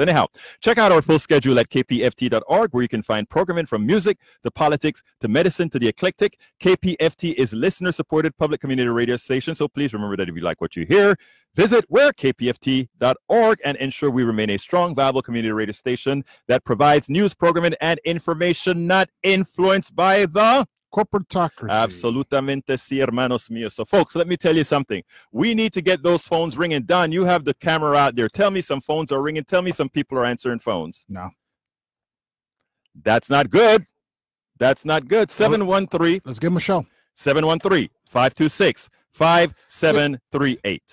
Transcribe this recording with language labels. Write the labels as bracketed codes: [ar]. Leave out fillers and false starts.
[en] Anyhow, check out our full schedule at kpft.org, where you can find programming from music to politics to medicine to the eclectic. KPFT is listener-supported public community radio station, so please remember that if you like what you hear, visit kpft.org and ensure we remain a strong, viable community radio station that provides news, programming, and information not influenced by the corporatocracy. [es] Absolutamente sí, hermanos míos. [en] So, folks, let me tell you something. We need to get those phones ringing. Don, you have the camera out there. Tell me some phones are ringing. Tell me some people are answering phones. No. That's not good. That's not good. 713. Let's give them a show. 713-526-5738.